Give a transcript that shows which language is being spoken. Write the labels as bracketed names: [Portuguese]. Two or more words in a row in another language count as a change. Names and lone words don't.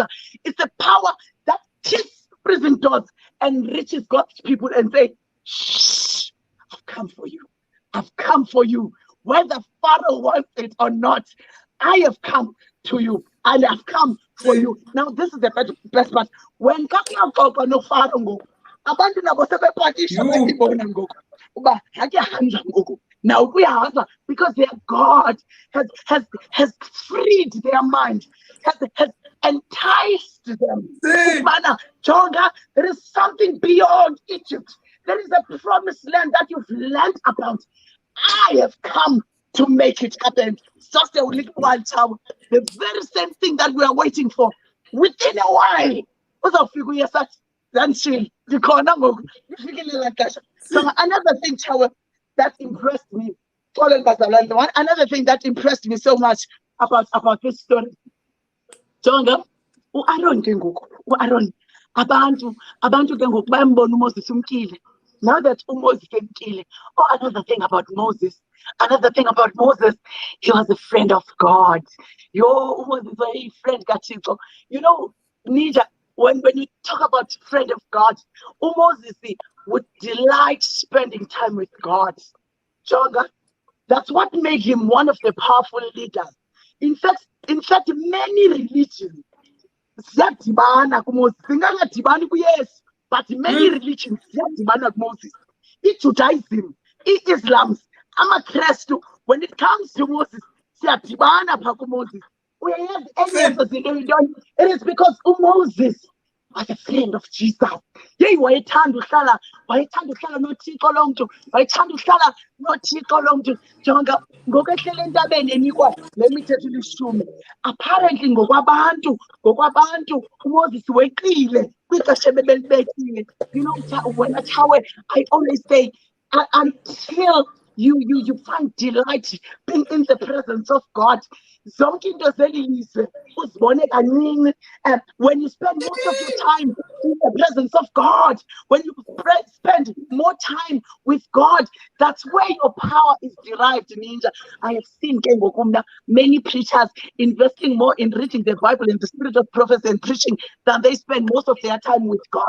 [English] It's the power that kicks prison doors and reaches God's people and say, shh, I've come for you. I've come for you. Whether Pharaoh wants it or not, I have come to you and I've come for you. Now this is the best part. When no Pharaoh [Xhosa] abantu nabo sebepakisha bayibona ngoku uba hakuyahanjwa ngoku. [English] Now we are, because their God has freed their mind, has enticed them. Jonga, there is something beyond Egypt. There is a promised land that you've learned about. I have come to make it happen. Just a little while, child. The very same thing that we are waiting for. Within a while. So another thing, child, that impressed me. Another thing that impressed me so much about this story. [Xhosa] Jonga, Aaron abantu ke ngoku bayambona uMoses umkile. [English] Now that Moses came killing. Oh, another thing about Moses. Another thing about Moses, he was a friend of God. Yo, Moses was a friend, Gachiko. You know, Ninja, when you talk about friend of God, Moses would delight spending time with God. Jonga, that's what made him one of the powerful leaders. In fact, many religions, [Xhosa] ziyadibana kuMoses. Zingangadibani kuYesu, [English] but many religions [Xhosa] ziyadibana kuMoses. I-Judaism, i-Islam, amaKrestu, [English] when it comes to Moses, [Xhosa] siyadibana phaa kuMoses. Uyayazi enye yezo zinto yintoni? [English] It is because uMoses was a friend of Jesus. [Xhosa] Yeyi wayethanda uhlala noThixo lo mntu, wayethanda uhlala noThixo lo mntu. Jonga, ngoku ehlele entabeni enikwa le mithetho ilishumi. Apparently ngokwabantu uMoses weqile kwixesha ebebelibekile. [English] You know, when I always say, until you find delight being in the presence of God. [Xhosa] Zonke into zelilizwe uzibone kancinci. [English] When you spend most of your time in the presence of God, when you spend more time with God, that's where your power is derived, Ninja. I have seen many preachers investing more in reading the Bible in the spirit of prophecy and preaching than they spend most of their time with God.